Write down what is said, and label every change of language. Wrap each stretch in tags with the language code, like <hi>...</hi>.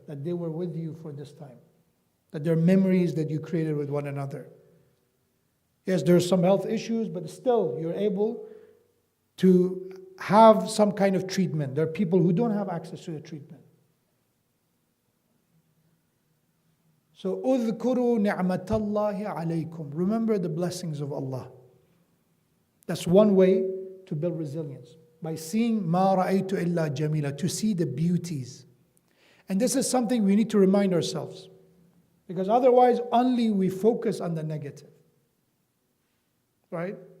<en>That they were with you for this time. That there are memories that you created with one another. Yes, there are some health issues, but still you're able to have some kind of treatment. There are people who don't have access to the treatment. So,</en> <ar>اذكروا نعمة الله عليكم.</ar> <en>Remember the blessings of Allah. That's one way to build resilience. By seeing</en> <ar>مَا رَأَيْتُ إِلَّا جَمِيلًا,</ar> <en>to see the beauties. And this is something we need to remind ourselves. Because otherwise, only we focus on the negative. Right?</en>